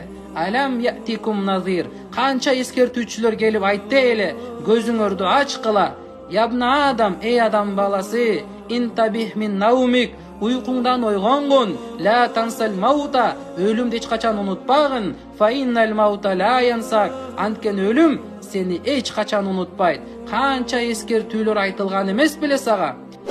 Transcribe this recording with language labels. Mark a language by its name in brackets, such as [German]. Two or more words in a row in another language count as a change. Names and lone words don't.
[Arabic] ألم يأتكم نذير. [Kyrgyz] Канча эскертүүчүлөр келип айтты эле, көзүңөрдү ачкыла. [Arabic] يا ابن آدم, [Kyrgyz] эй адам баласы, [Arabic] انتبه من نومك, [Kyrgyz] уйкуңдан ойгонгун, [Arabic] لا تنس الموت, [Kyrgyz] өлүмдү эч качан унутпагын, [Arabic] فإن الموت لا ينساك, [Kyrgyz] анткен өлүм сени эч качан унутпайт. Канча эскертүүлөр айтылган эмес беле сага?